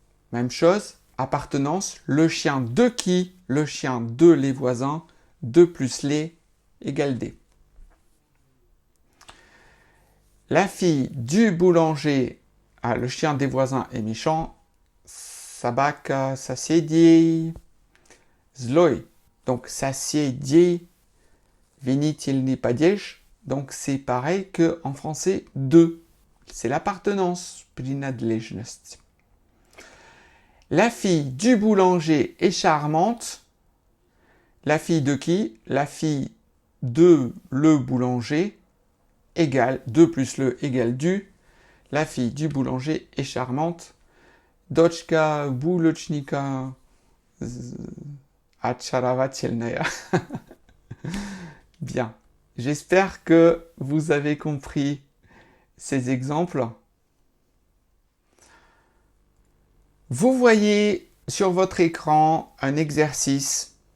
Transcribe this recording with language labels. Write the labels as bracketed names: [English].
[French] Même chose, appartenance, le chien de qui? Le chien de les voisins, de plus les égale des. La fille du boulanger, le chien des voisins est méchant. [Russian] Собака соседей злой. Donc соседей, винительный падеж. [French] Donc c'est pareil qu'en français de. C'est l'appartenance, принадлежность. La fille du boulanger est charmante. La fille de qui? La fille de le boulanger égale 2 plus le égale du. La fille du boulanger est charmante. [Russian] Дочка булочника очаровательная. [French] Bien. J'espère que vous avez compris ces exemples. Vous voyez sur votre écran un exercice.